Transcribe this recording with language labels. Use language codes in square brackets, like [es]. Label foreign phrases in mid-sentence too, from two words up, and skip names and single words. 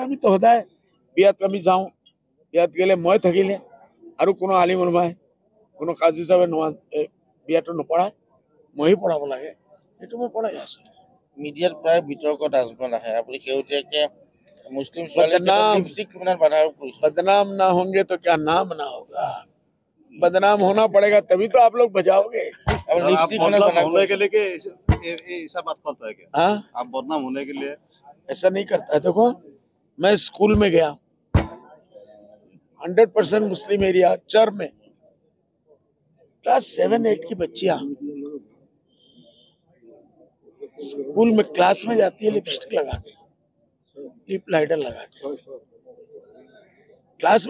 [as] আমিতো সদায় বিয়াত আমি যাওঁ, বিয়াত গ'লে মই থাকিলে আৰু কোনো আলিম ওলামাই, কোনো কাজী হিচাপে বিয়াটো নপঢ়ায়, ময়ে পঢ়াব লাগে, সেইটো মই পঢ়াই আছোঁ। মিডিয়াত প্ৰায় বিতৰ্কত আজমল আহে, আপুনি শেহতীয়াকে মুছলিম ছোৱালী লিপষ্টিক বাধাৰ কৰিছে। [hi] बदनाम ना होंगे तो क्या नाम ना होगा, बदनाम होना पड़ेगा तभी तो आप लोग बजाओगे। आप बदनाम होने के लिए ऐसा बात करता है क्या? हाँ, आप बदनाम होने के लिए ऐसा नहीं करता है। देखो, मैं स्कूल में गया, 100% [en] Muslim area [hi] चर में, क्लास 7-8 की बच्चियां स्कूल में क्लास में जाती है लिपस्टिक लगा के, [en] lip lighter [hi] लगा के क्लास में जाती है।